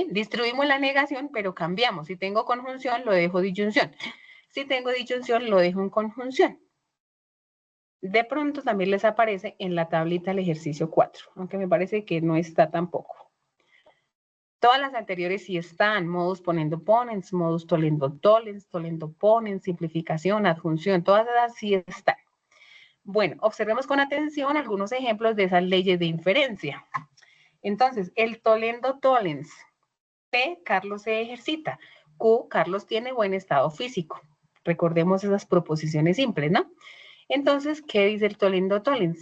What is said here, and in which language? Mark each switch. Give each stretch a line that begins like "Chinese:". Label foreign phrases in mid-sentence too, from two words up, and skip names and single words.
Spanish: Distribuimos la negación, pero cambiamos. Si tengo conjunción, lo dejo disyunción. Si tengo disyunción, lo dejo en conjunción. De pronto también les aparece en la tablita el ejercicio 4, aunque me parece que no está tampoco. Todas las anteriores sí están,
Latin: modus ponendo ponens, modus tollendo tollens, tollendo ponens,
Spanish: simplificación, adjunción, todas esas sí están. Bueno, observemos con atención algunos ejemplos de esas leyes de inferencia. Entonces, el
Latin: tollendo tollens,
Spanish: P, Carlos se ejercita, Q, Carlos tiene buen estado físico. Recordemos esas proposiciones simples, ¿no? Entonces, ¿qué dice el
Latin: tollendo tollens?